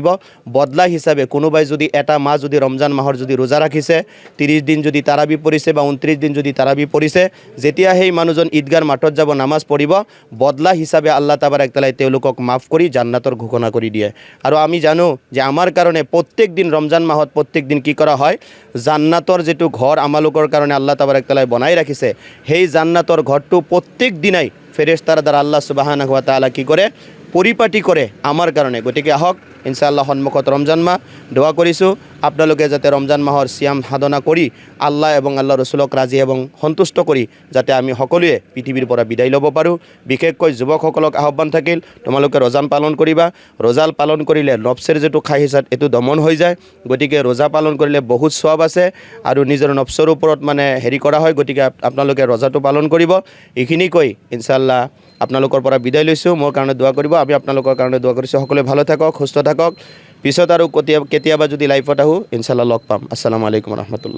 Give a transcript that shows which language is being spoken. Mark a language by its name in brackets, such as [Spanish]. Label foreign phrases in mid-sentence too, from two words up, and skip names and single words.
[Assamese] বদলা হিচাপে কোনোবাই যদি এটা মাহ যদি ৰমজান মাহৰ যদি ৰোজা ৰাখিছে, 30 দিন যদি তাৰাবি পঢ়িছে বা 29 দিন যদি তাৰাবি পঢ়িছে, যেতিয়া সেই মানুহজন ঈদগাৰ মাঠত যাব নামাজ পঢ়িব, বদলা হিচাপে [Arabic] الله تبارك تعالى [Assamese] তেওঁলোকক মাফ কৰি জান্নাতৰ ঘোষণা কৰি দিয়ে। আৰু আমি জানো যে আমাৰ কাৰণে প্ৰত্যেক দিন ৰমজান মাহত প্ৰত্যেক দিন কি কৰা হয়, জান্নাতৰ যেটো ঘৰ আমালোকৰ কাৰণে [Arabic] الله تبارك تعالى [Assamese] বনাই ৰাখিছে, সেই জান্নাতৰ ঘৰটো প্ৰত্যেক দিনাই ফেৰেশতাৰ দ্বাৰা [Arabic] الله سبحانه وتعالى [Assamese] কি কৰে, পৰিপাটি কৰে আমাৰ কাৰণে। গতিকে আহক ইনশাআল্লাহ সন্মুখত ৰমজান মাহ, দোৱা কৰিছোঁ আপোনালোকে যাতে ৰমজান মাহৰ সিয়াম সাধনা কৰি আল্লাহ এবং আল্লাহ ৰসুলক ৰাজি এবং সন্তুষ্ট কৰি যাতে আমি সকলোৱে পৃথিৱীৰ পৰা বিদায় ল'ব পাৰোঁ। বিশেষকৈ যুৱকসকলক আহ্বান থাকিল, তোমালোকে ৰোজা পালন কৰিবা। ৰোজা পালন কৰিলে নফচৰ যেটো খাহিছাত এইটো দমন হৈ যায়। গতিকে ৰোজা পালন কৰিলে বহুত সওয়াব আছে আৰু নিজৰ নফচৰ ওপৰত মানে হেৰি কৰা হয়। গতিকে আপোনালোকে ৰোজাটো পালন কৰিব। এইখিনি কৈ ইনশাআল্লাহ আপোনালোকৰ পৰা বিদায় লৈছোঁ। মোৰ কাৰণে দোৱা কৰিব, আমি আপোনালোকৰ কাৰণে দোৱা কৰিছোঁ। সকলোৱে ভালো থাকক, সুস্থ থাকক। পিছত আৰু কেতিয়াবা যদি লাইফত আহোঁ ইনশাআল্লাহ লগ পাম। [Arabic] السلام عليكم رحمة الله.